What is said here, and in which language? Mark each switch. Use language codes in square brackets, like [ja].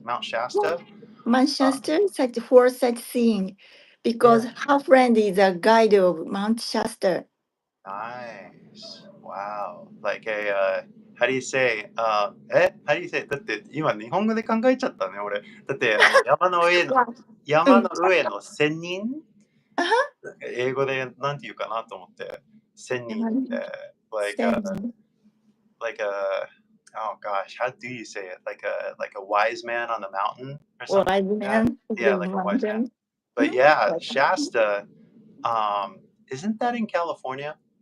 [en] Mount Shasta. Manchester for sightseeing because Yeah. her friend is a guide of Mount Shasta. Nice. Wow. Like a how do you say how do you say [ja] だって今日本語で考えちゃったね俺。だって山の上の仙人英語でなんて言うかなと思って。 [en] 仙人って like like a oh gosh, how do you say it? Like a wise man on the mountain or something Wise like that? man, Yeah, like a wise man. But yeah, Shasta, isn't that in California?